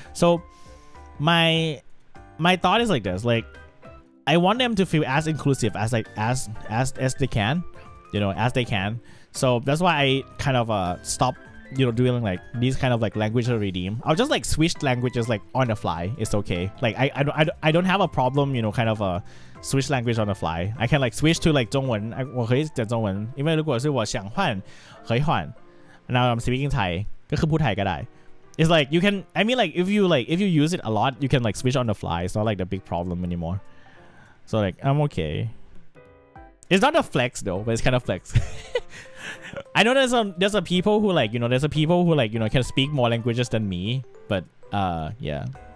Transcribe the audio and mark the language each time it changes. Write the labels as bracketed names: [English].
[English] So my thought is like this, like I want them to feel as inclusive as like as they can, you know, as they can. So that's why I kind of stop, you know, doing like these kind of like language redeem. I'll just like switch languages like on the fly. It's okay. Like I don't have a problem, you know, kind of switch language on the fly. I can like switch to like [Chinese] 中文，我可以讲中文，因为如果是我想换，可以换。 [English] Now I'm speaking Thai， [Thai] ก็คือพูดไทยก็ได้。 [English] It's like you can, I mean like if you use it a lot, you can like switch on the fly. It's not like the big problem anymore. So like I'm okay. It's not a flex though, but it's kind of flex. I know there's a people who like, you know, there's a people who like, you know, can speak more languages than me, but yeah.